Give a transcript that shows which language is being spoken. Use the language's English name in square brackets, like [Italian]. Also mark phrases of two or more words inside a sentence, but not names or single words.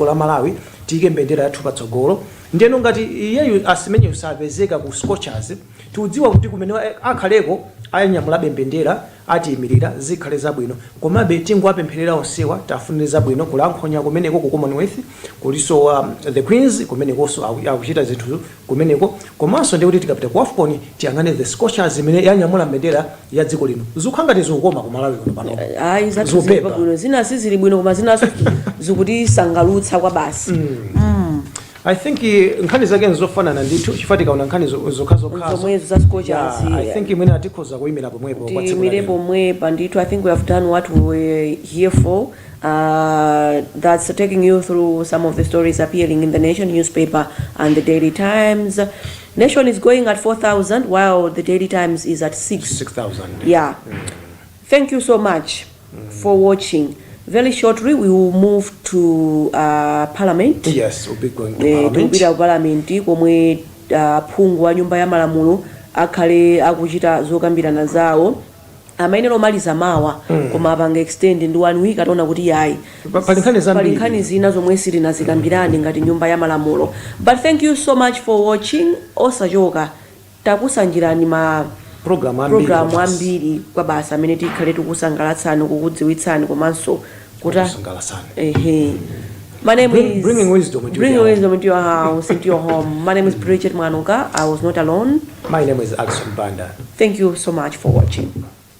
[Nyanja] la Malawi tiyike mbendera yathu patsogolo ndiyeno ngati iyeyu asimenye usapezeka ku Scorchers tiudziwa kuti kumene akhaleko ayanyamulabe mbendera atiyimirira zikhale zabwino komabe tingwapempherera onsewa tafunire zabwino kulankhonya kumeneko ku Commonwealth kuliso the Queens kumenekonso akuchita zinthu kumeneko komanso ndi kuti tikapita ku AFCON tiyang'ane the Scorchers imene yanyamula mbendera ya dziko lino zikhangati zikukoma ku Malawi kuno pano ayi zathu bwino zina sizili bwino koma zinaso zikuti sangalutsa kwa basi. [English] I think [Nyanja] nkhani zake nzofanana ndithu chifati kaona nkhani zokhazokhazo zomwezo za Scorchers. [English] I think [Nyanja] imene atikhoza kuyimira pomwepo kwa tsiku timire pomwepa ndithu. [English] I think we have done what we were here for. That's taking you through some of the stories appearing in the Nation newspaper and the Daily Times. Nation is going at 4,000 while the Daily Times is at 6,000. Yeah. Thank you so much for watching. Very shortly, we will move to Parliament. Yes, we'll be going to Parliament. To Parliament, [Nyanja] komwe phungu wa nyumba ya malamulo akhale akuchita zokambirana zawo. Amaine lomaliza mawa koma apanga extend ndi 1 week ataona kuti yayi pali nkhani zina zomwe sitinazikambirane ngati nyumba ya malamulo. [English] But thank you so much for watching. [Nyanja] Osachoka takusanjirani ma program ambiri kwa basa amene tikhale tikusangalatsani kukudziwitsani komanso kuta [English] My name is bringing wisdom into bringing your home. wisdom into your house, into your home. My name is Bridget Mwanuka. I was not alone. My name is Alison Banda. Thank you so much for watching.